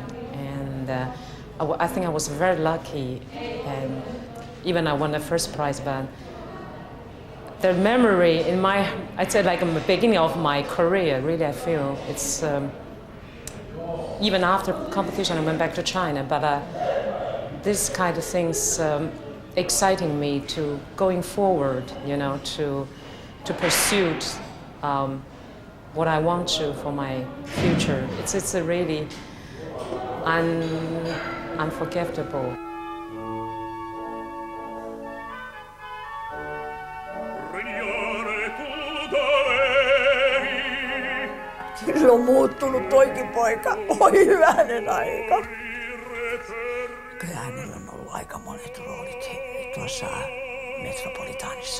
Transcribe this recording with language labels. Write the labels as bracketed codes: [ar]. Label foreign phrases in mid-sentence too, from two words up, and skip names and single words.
[en] And I think I was very lucky, and even I won the first prize, but the memory in I'd say like in the beginning of my career, really I feel it's, even after competition I went back to China, but this kind of things exciting me to going forward, you know, to pursue what I want to for my future. It's a really unforgettable. [fi] Kyllä on muuttunut toikin poika. Oi hyvänen aika. Kyllä hänellä on ollut aika monet roolit tuossa Metropolitanissa.